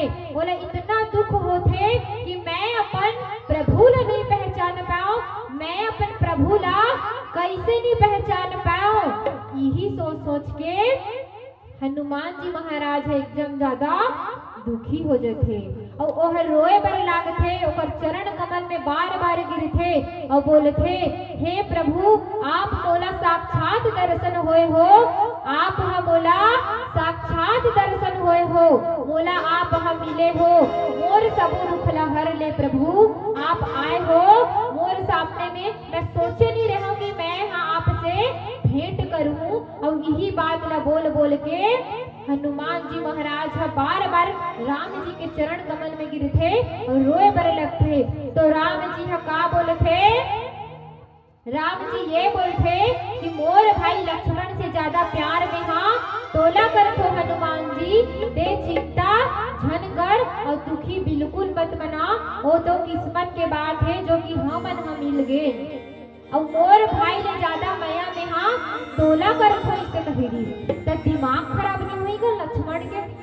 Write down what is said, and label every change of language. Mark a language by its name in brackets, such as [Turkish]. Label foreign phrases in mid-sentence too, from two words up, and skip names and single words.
[Chhattisgarhi] बोले इतना दुख होथे कि मैं अपन प्रभु ला नहीं पहचान पाऊं, मैं अपन प्रभु ला कैसे नहीं पहचान पाऊं। यही सोच सोच के हनुमान जी महाराज है एकदम ज्यादा दुखी हो जाते और ओहर रोए बर लागथे, ओकर चरण कमल में बार बार गिरथे और बोलथे, हे प्रभु आप मोला साक्षात दर्शन होए हो, आप हा मोला साक्षात दर्शन होए हो, मोला आप हा मिले हो, मोर सबो दुख ला हर ले प्रभु आप आए हो मोर सामने में। मैं सोचे नहीं रहा कि मैं हाँ आपसे भेंट करूं। और यही बात ला बोल बोल के हनुमान जी महाराज बार बार राम जी के चरण कमल में गिरथे और रोए बर लगथे। तो राम जी का बोलथे, राम जी ये बोलथे कि मोर भाई लक्ष्मण से ज्यादा प्यार में हाँ तोला करथो हनुमान जी, दे चिंता झनगढ़ और दुखी बिल्कुल मत मना, वो तो किस्मत के बात है जो कि हमन हम मिल गए। और मोर भाई ले ज्यादा माया में हाँ तोला करथो इसे कहेगी तो दिमाग खराब नहीं हुई गा लक्ष्मण के।